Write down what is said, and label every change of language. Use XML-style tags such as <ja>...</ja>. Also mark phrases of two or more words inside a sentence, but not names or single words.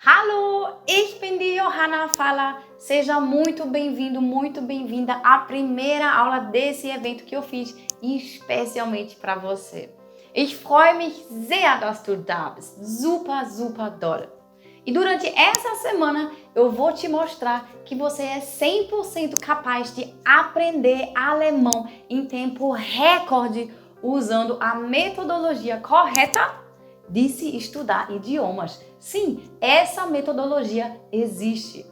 <de>Hallo, ich bin die Johanna Faller.</de> <pt>Seja muito bem-vindo, muito bem-vinda à primeira aula desse evento que eu fiz especialmente para você.</pt> <de>Ich freue mich sehr, dass du da bist. Super, super doll.</de> <pt>E durante essa semana eu vou te mostrar que você é 100% capaz de aprender alemão em tempo recorde usando a metodologia correta de se estudar idiomas. Sim, essa metodologia existe.</pt>